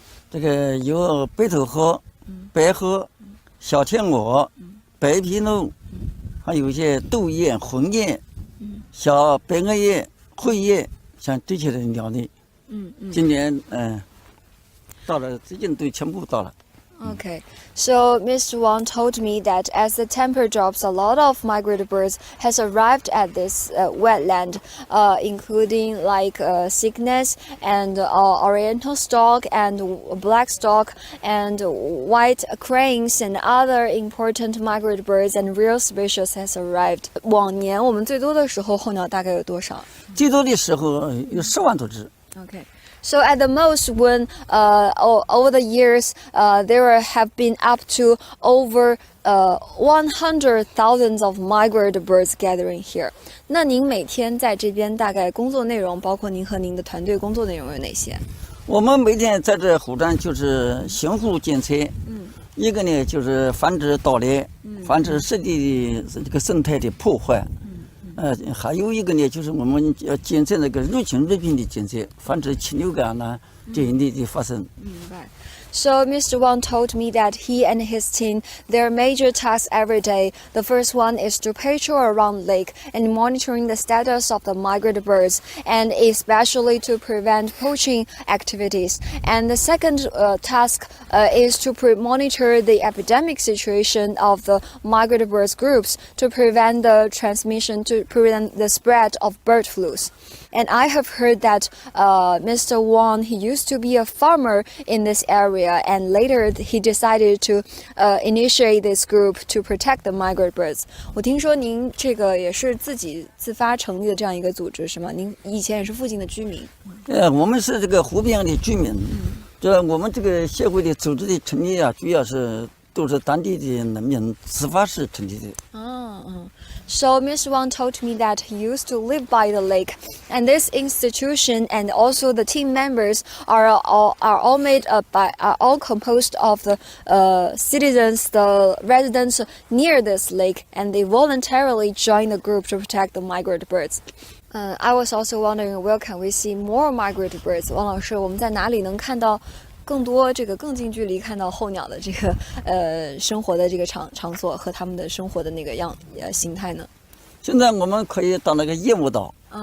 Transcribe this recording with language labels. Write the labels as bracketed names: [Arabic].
[Chinese] 这个有白头鹤、白鹤、小天鹅、白皮鹭，还有一些斗雁、红雁、小白额雁、灰雁，像这些的鸟类。今年到了，最近都全部到了。 [English] Okay, so Mr. Wang told me that as the temperature drops, a lot of migratory birds has arrived at this wetland, including like cygnus and oriental stork and black stork and white cranes and other important migratory birds and rare species has arrived. [Chinese] 往年我们最多的时候候鸟大概有多少？最多的时候有10万多只。 [English] Okay. So at the most, when over the years, there have been up to over 100,000 of migratory birds gathering here. [Chinese] 那您每天在这边大概工作内容，包括您和您的团队工作内容有哪些？我们每天在这湖上就是巡湖监测，一个呢就是防止盗猎，防止湿地的这个生态的破坏。还有一个呢，就是我们要监测那个入侵瑞品的监测，防止禽流感呐这一类的发生。明白。 [English] So Mr. Wang told me that he and his team, their major tasks every day. The first one is to patrol around lake and monitoring the status of the migratory birds, and especially to prevent poaching activities. And the second task is to monitor the epidemic situation of the migratory birds groups to prevent the transmission, to prevent the spread of bird flus. And I have heard that Mr. Wang, he used to be a farmer in this area, and later he decided to initiate this group to protect the migratory birds. [Chinese] 我听说您这个也是自己自发成立的这样一个组织是吗？您以前也是附近的居民？我们是这个湖边的居民。这我们这个协会的组织的成立啊，主要是都是当地的人民自发式成立的。 [English] So Mr. Wang told me that he used to live by the lake, and this institution and also the team members are all composed of the citizens, the residents near this lake, and they voluntarily join the group to protect the migratory birds. I was also wondering, where can we see more migratory birds? [Chinese] 王老师，我们在哪里能看到更多这个更近距离看到候鸟的这个生活的这个场所和他们的生活的那个形态呢？现在我们可以到那个燕窝岛。